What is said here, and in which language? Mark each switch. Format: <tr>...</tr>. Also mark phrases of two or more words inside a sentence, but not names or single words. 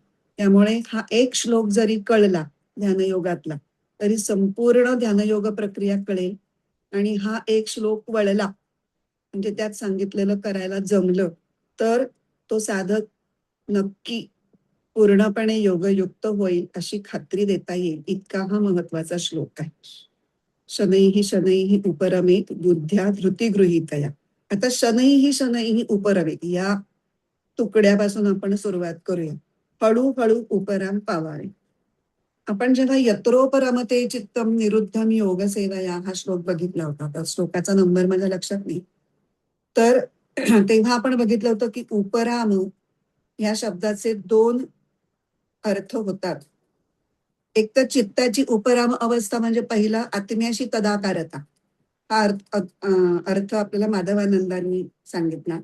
<mr>त्यामुळे हा एक श्लोक जरी कळला ध्यानयोगातला तरी संपूर्ण ध्यानयोग प्रक्रिया कळेल. आणि हा एक श्लोक वळला म्हणजे त्यात सांगितलेलं करायला जमलं तर तो साधक नक्की पूर्णपणे योगयुक्त होईल अशी खात्री देता येईल. इतका हा महत्वाचा श्लोक आहे.</mr> <sa>शनैः शनैः उपरमेत बुद्ध्या धृती गृहीतया.</sa> <mr>आता</mr> <sa>शनैः शनैः उपरमेत</sa> <mr>या तुकड्यापासून आपण सुरुवात करूया. हळूहळू उपराम पावावे. आपण जेव्हा</mr> <sa>यत्रोपरमते चित्तम निरुद्धम योग सेवया</sa> <mr>हा श्लोक बघितला होता, तर श्लोकाचा नंबर माझ्या लक्षात नाही, तर तेव्हा आपण बघितलं होतं की उपराम या शब्दाचे दोन अर्थ होतात. एक तर चित्ताची उपराम अवस्था म्हणजे पहिला आत्म्याशी तदाकारता हा अर्थ आपल्याला माधवानंदांनी सांगितला.</mr>